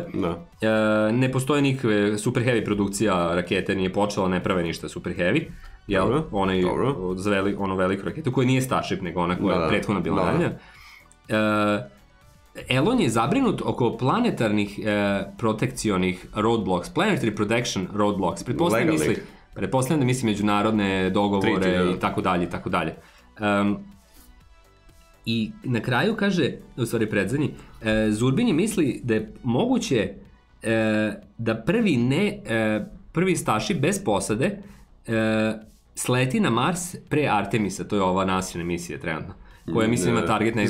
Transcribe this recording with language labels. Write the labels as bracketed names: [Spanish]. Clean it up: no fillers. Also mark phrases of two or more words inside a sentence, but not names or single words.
[Serbian] Ne postoje nikakve [English] super heavy [Serbian] produkcija rakete, nije počela, ne prave ništa [English] super heavy. [Serbian] Jel, zaveli onu veliku raketu koja nije Starship, nego ona koja je prethodno bila najavljena. Elon je zabrinut oko planetarnih protekcionih roadblocks, [English] planetary protection roadblocks. [Serbian] Pretpostavljam da misli međunarodne dogovore i tako dalje, i tako dalje. I na kraju kaže, u stvari predzadnji, Zurbin je misli da je moguće da prvi Starship bez posade sleti na Mars pre Artemisa, to je ova NASIna misija trenutno, koja mislim ima target negdje...